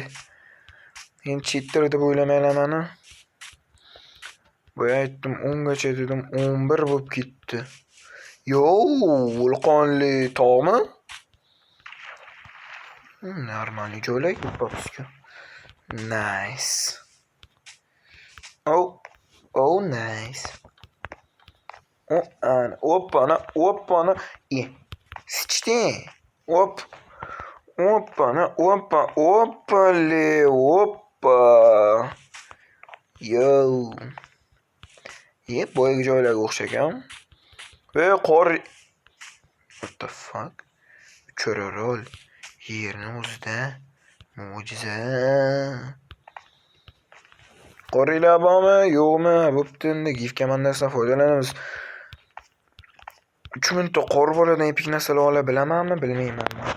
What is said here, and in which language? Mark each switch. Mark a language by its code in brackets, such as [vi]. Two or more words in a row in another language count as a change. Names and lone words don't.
[uz] Men cheater deb o'ylamayman. Boya aytdim 10 gacha dedim, 11 bo'lib ketdi. Yo, vulqonli tog'mi? Normalniy joylar ko'papsiz-ku. [en] Nice. Oh, nice. Опана. [uz] Sichdi. Oppa. Yo. Boyagi joylarga o'xshagan. Qor. [en] What the fuck? [uz] Cho'rorol. Yerni o'zida. Mo'jiza. Qorlar bormi, yo'qmi? Bo'pti, endi GIF komandasidan foydalanamiz. 3 minutda qor bo'ladigan epik narsalar ola bilamanmi, bilmayman.